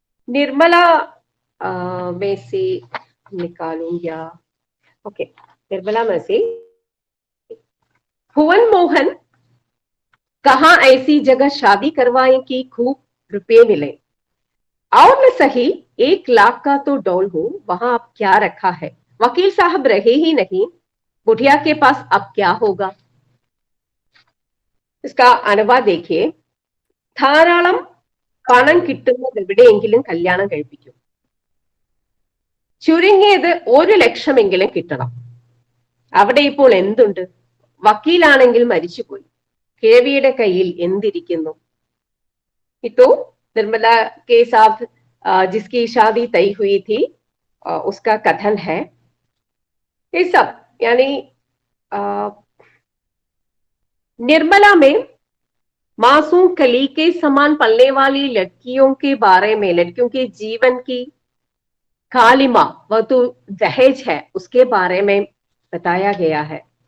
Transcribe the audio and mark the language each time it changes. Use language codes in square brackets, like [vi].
[hi] निर्मला में से निकालूं या ओके, निर्मला में से भुवन मोहन कहा ऐसी जगह शादी करवाएं कि खूब रुपये मिले, और न सही 1 लाख का तो डॉल हो, वहां अब क्या रखा है, वकील साहब रहे ही नहीं, बुढ़िया के पास अब क्या होगा। इसका अनुवाद देखिए, [ml] ധാരാളം പണം കിട്ടുന്നത് എവിടെയെങ്കിലും കല്യാണം കഴിപ്പിക്കും, ചുരുങ്ങിയത് 1 ലക്ഷമെങ്കിലും കിട്ടണം, അവിടെ ഇപ്പോൾ എന്തുണ്ട്, വക്കീലാണെങ്കിൽ മരിച്ചുപോയി, കിഴവിയുടെ കയ്യിൽ എന്തിരിക്കുന്നു। [hi] तो निर्मला के साथ जिसकी शादी तय हुई थी उसका कथन है। ये सब यानी निर्मला में मासूम कली के समान पलने वाली लड़कियों के बारे में, लड़कियों के जीवन की कालिमा, वह तो दहेज है, उसके बारे में बताया गया है।